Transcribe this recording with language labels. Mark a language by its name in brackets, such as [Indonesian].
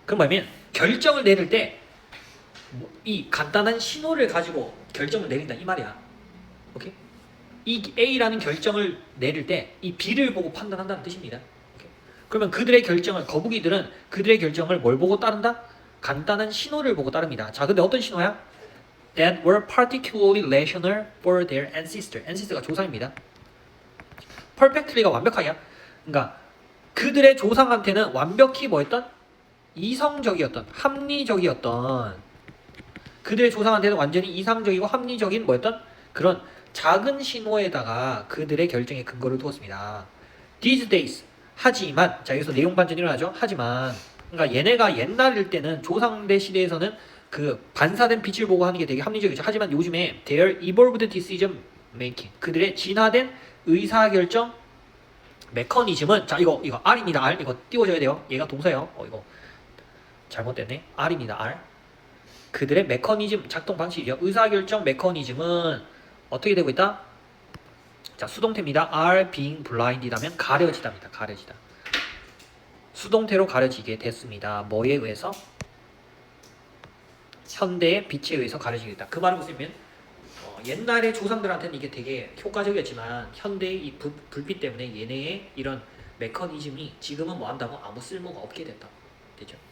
[Korean] 그럼 뭐냐면 결정을 내릴 때 이 간단한 신호를 가지고 결정을 내린다 이 말이야. 오케이? 이 A라는 결정을 내릴 때 이 B를 보고 판단한다는 뜻입니다. 오케이? 그러면 그들의 결정을, 거북이들은 그들의 결정을 뭘 보고 따른다? 간단한 신호를 보고 따릅니다. 자, 근데 어떤 신호야? [English] That were particularly rational for their ancestor. [Korean] ancestor가 조상입니다. perfectly가 완벽하냐? 그러니까 그들의 조상한테는 완벽히 뭐였던? 이성적이었던, 합리적이었던 그들의 조상한테는 완전히 이상적이고 합리적인 뭐였던 그런 작은 신호에다가 그들의 결정의 근거를 두었습니다. [English] These days. [Korean] 하지만 자 여기서 내용 반전이 일어나죠. 하지만 그러니까 얘네가 옛날일 때는 조상대 시대에서는 그 반사된 빛을 보고 하는 게 되게 합리적이죠. 하지만 요즘에 [English] their evolved decision making [Korean] 그들의 진화된 의사결정 메커니즘은 자 이거 R입니다. R 이거 띄워줘야 돼요. 얘가 동사예요. 이거 잘못됐네. R입니다. R 그들의 메커니즘 작동 방식이죠. 의사결정 메커니즘은 어떻게 되고 있다? 자 수동태입니다. [English] are being blind [Korean] 이라면 가려지다입니다. 가려지다. 수동태로 가려지게 됐습니다. 뭐에 의해서? 현대의 빛에 의해서 가려지게 됐다. 그 말은 무슨 의미면 옛날의 조상들한테는 이게 되게 효과적이었지만 현대의 이 불빛 때문에 얘네의 이런 메커니즘이 지금은 뭐 한다고 아무 쓸모가 없게 됐다. 되죠?